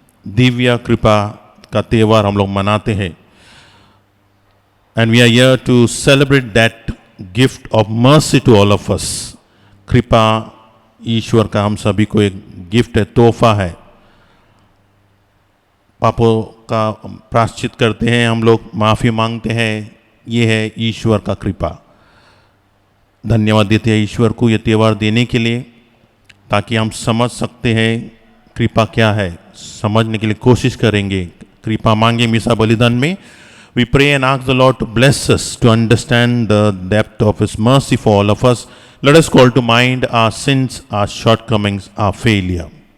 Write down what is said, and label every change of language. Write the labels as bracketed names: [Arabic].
[Hindi] दिव्या कृपा का त्यौहार हम लोग मनाते हैं. [English] And we are here to celebrate that gift of mercy to all of us. [Hindi] कृपा ईश्वर का हम सभी को एक गिफ्ट है, तोहफा है. पापों का प्रायश्चित करते हैं हम लोग, माफ़ी मांगते हैं. ये है ईश्वर का कृपा. धन्यवाद देते हैं ईश्वर को ये त्यौहार देने के लिए, ताकि हम समझ सकते हैं कृपा क्या है. समझने के लिए कोशिश करेंगे. कृपा मांगे मिसा बलिदान में. [English] We pray and ask the Lord to bless us to understand the depth of His mercy for all of us. Let us call to mind our sins, our shortcomings, our failure.